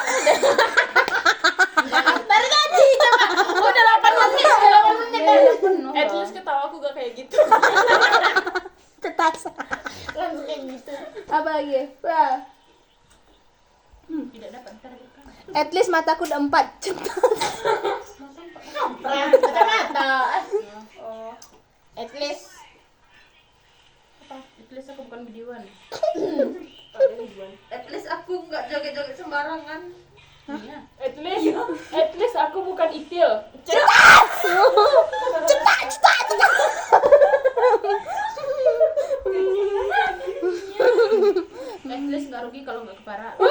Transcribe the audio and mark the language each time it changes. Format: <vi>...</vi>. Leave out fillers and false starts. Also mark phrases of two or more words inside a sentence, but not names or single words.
<id>Dari tadi coba. Udah 8 menit.</id> <en>At least</en> <id>ketawa aku gak kayak gitu. Cetas. Langsung kayak gitu. Apa lagi? Wah. Tidak dapat ntar rekam.</id> <en>At least</en> <id>mataku udah 4. Cetas. Kacamata. Oh.</id> <en>At least. At least</en> <id>aku bukan bidiwan.</id> <en>At least</en> <id>aku nggak joget-joget sembarangan. Iya.</id> <en>At least</en> <id>aku bukan itil.</id> <en>At least</en> <id>nggak rugi kalau nggak kepara.</id>